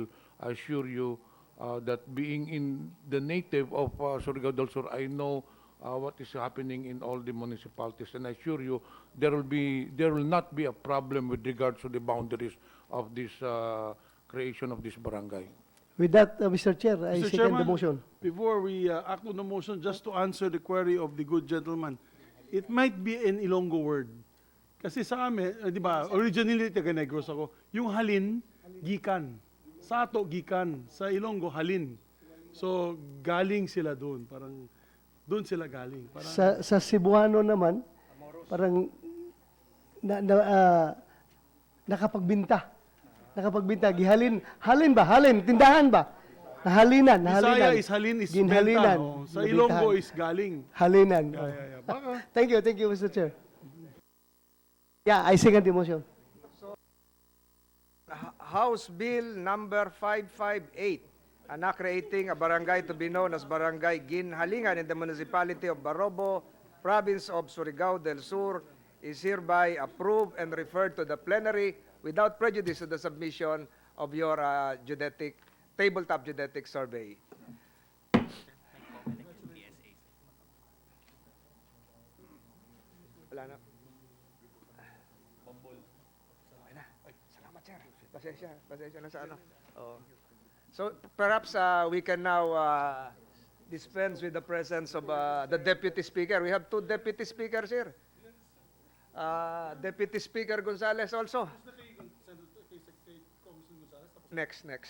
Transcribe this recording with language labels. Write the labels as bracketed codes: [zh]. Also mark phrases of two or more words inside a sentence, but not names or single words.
[en] I assure you that being in the native of Surigao del Sur, I know what is happening in all the municipalities, and I assure you there will not be a problem with regards to the boundaries of this creation of this barangay. With that, Mr. Chair, I Mr. second Chairman, the motion. before we act on the motion, just to answer the query of the good gentleman, it might be an Ilonggo word. [tl] Kasi sa amin, di ba, originally taga Negros ako, yung halin, gikan. Sa ato, gikan. Sa Ilonggo, halin. So, galing sila doon. Parang, doon sila galing. Parang, Sa Cebuano naman, parang nakapagbinta. Nakapagbinta. Halin ba? Halin. Tindahan ba? Halinan. [en] Bisaya is halin is [hil] Ginhalinan. [en] benta. [tl] Sa Ilonggo Nabintahan. [en] is galing. [hil] Halinan. [en] Yeah. Baka. Thank you, Mr. Chair. Yeah, I second the motion. House Bill number 558, creating a barangay to be known as Barangay Guinhalinan in the municipality of Barobo, province of Surigao del Sur, is hereby approved and referred to the plenary without prejudice to the submission of your tabletop geodetic survey. [tl] Wala na. Okay na. Salamat, sir. Pasensya na sa ano. Oh. [en] So perhaps we can now dispense with the presence of the Deputy Speaker. We have two Deputy Speakers here. Deputy Speaker Gonzales also. Next.